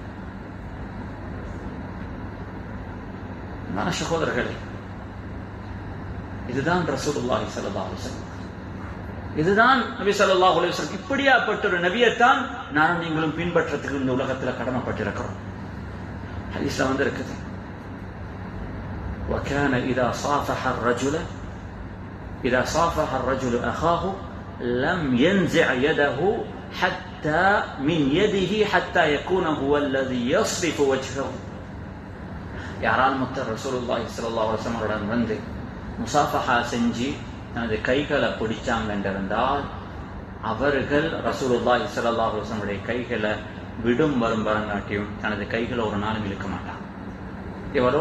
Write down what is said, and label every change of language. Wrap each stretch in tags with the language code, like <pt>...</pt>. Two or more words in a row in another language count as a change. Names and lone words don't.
<ta>அன்பான சகோதரர்களே, இதுதான்</ta> <ar>رسول الله صلى الله عليه وسلم,</ar> <ta>இதுதான் நபி</ta> <ar>صلى الله عليه وسلم.</ar> <ta>இப்படியாப்பட்ட ஒரு நபியைத்தான் நானும் நீங்களும் பின்பற்றத்துக்கு இந்த உலகத்தில் கடமைப்பட்டிருக்கிறோம். ஹதீஸ்ல இருக்குது,</ta> <ar>وكان إذا صافح الرجل أخاه لم ينزع يده حتى من يده حتى يكون هو الذي يصرف وجهه.</ar> <ta>யாரால் முத்தர்</ta> <ar>رسول الله صلى الله عليه وسلم</ar> <ta>வந்து முசாஃபஹா செஞ்சு தனது கைகளை பிடிச்சாங்க என்றிருந்தால் அவர்கள்</ta> <ar>رسول الله صلى الله عليه وسلم</ar> <ta>கைகளை விடும் வரும் வரங்காட்டியும் தனது கைகளை ஒரு நாளும் இழுக்க மாட்டாங்க.</ta>